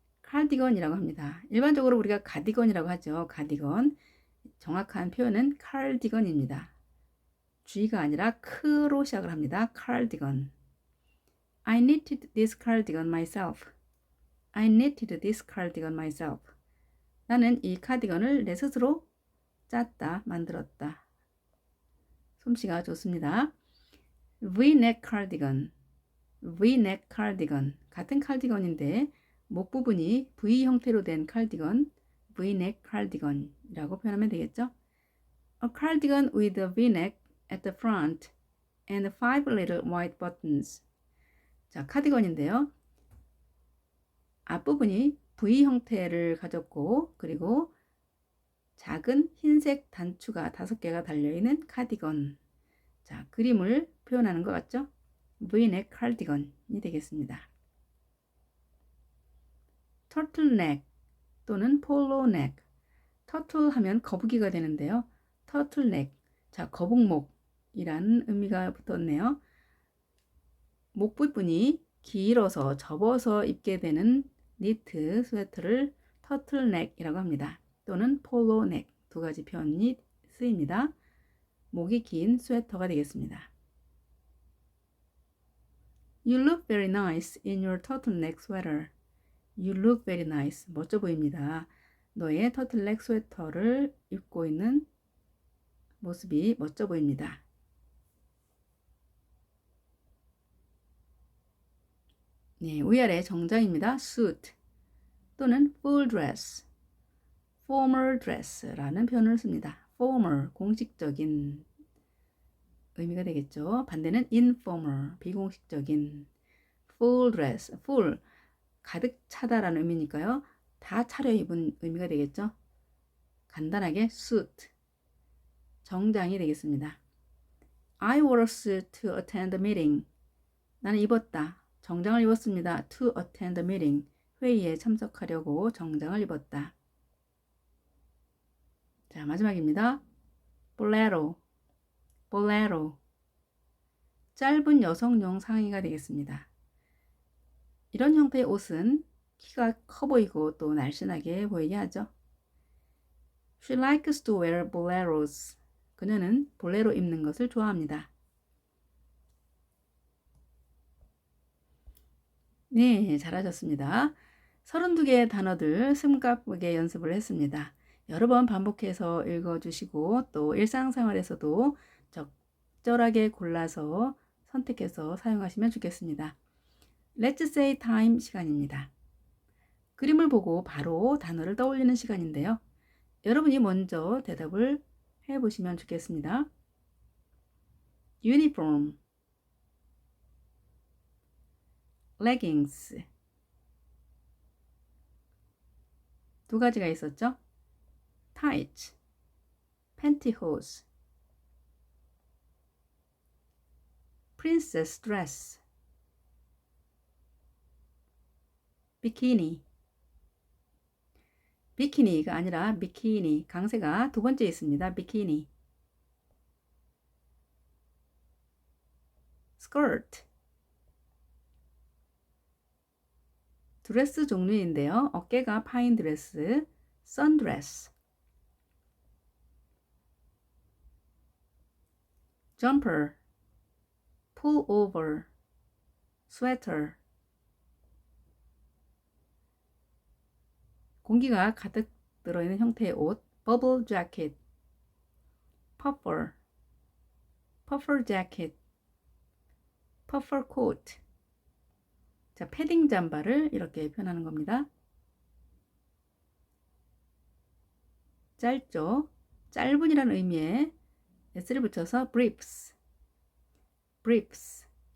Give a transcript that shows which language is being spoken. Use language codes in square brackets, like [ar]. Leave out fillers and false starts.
[ko] cardigan이라고 합니다. 일반적으로 우리가 가디건이라고 하죠. 가디건 정확한 표현은 cardigan입니다. G가 아니라 크로 시작을 합니다. [en] cardigan. I knitted this cardigan myself. I knitted this cardigan myself. [ko] 나는 이 카디건을 내 스스로 짰다, 만들었다. 솜씨가 좋습니다. V-neck cardigan. [en] V-neck cardigan. [ko] 같은 칼디건인데 목 부분이 V 형태로 된 칼디건, V-neck cardigan이라고 표현하면 되겠죠. [en] A cardigan with a V-neck at the front and 5 little white buttons. [ko] 자, 카디건인데요. 앞부분이 V 형태를 가졌고 그리고 작은 흰색 단추가 5개가 달려있는 카디건. 자, 그림을 표현하는 것 같죠? V-neck cardigan이 되겠습니다. [en] turtleneck 또는 polo neck. [ko] turtle 하면 거북이가 되는데요. [en] turtleneck. [ko] 자, 거북목이라는 의미가 붙었네요. 목 부분이 길어서 접어서 입게 되는 니트 스웨터를 turtleneck이라고 합니다. [en] 또는 polo neck. [ko] 두 가지 표현이 쓰입니다. 목이 긴 스웨터가 되겠습니다. [en] You look very nice in your turtleneck sweater. You look very nice. [ko] 멋져 보입니다. 너의 터틀넥 스웨터를 입고 있는 모습이 멋져 보입니다. 네, 위아래 정장입니다. suit 또는 full dress, formal dress라는 표현을 씁니다. formal, 공식적인 의미가 되겠죠. 반대는 informal, 비공식적인. full dress, full, 가득 차다라는 의미니까요. 다 차려입은 의미가 되겠죠. 간단하게 suit, 정장이 되겠습니다. [en] I wore a suit to attend the meeting. [ko] 나는 입었다. 정장을 입었습니다. [en] To attend the meeting. [ko] 회의에 참석하려고 정장을 입었다. 자, 마지막입니다. bolero, bolero. 짧은 여성용 상의가 되겠습니다. 이런 형태의 옷은 키가 커 보이고 또 날씬하게 보이게 하죠. [en] She likes to wear boleros. [ko] 그녀는 볼레로 입는 것을 좋아합니다. 네, 잘하셨습니다. 32개의 단어들 숨가쁘게 연습을 했습니다. 여러 번 반복해서 읽어주시고 또 일상생활에서도 적절하게 골라서 선택해서 사용하시면 좋겠습니다. [en] Let's say time [ko] 시간입니다. 그림을 보고 바로 단어를 떠올리는 시간인데요. 여러분이 먼저 대답을 해보시면 좋겠습니다. [en] uniform, leggings. [ko] 두 가지가 있었죠. [en] tight, pantyhose, princess dress, bikini. [ko] 비키니가 아니라 비키니, 강세가 두 번째 있습니다. 비키니. [en] skirt. [ko] 드레스 종류인데요. 어깨가 파인 드레스, 선드레스. [en] jumper, pullover, sweater. [ko] 공기가 가득 들어있는 형태의 옷, bubble jacket, puffer, puffer jacket, puffer coat. 자, 패딩 잠바를 이렇게 표현하는 겁니다. 짧죠? 짧은이라는 의미에 s를 붙여서 briefs, briefs.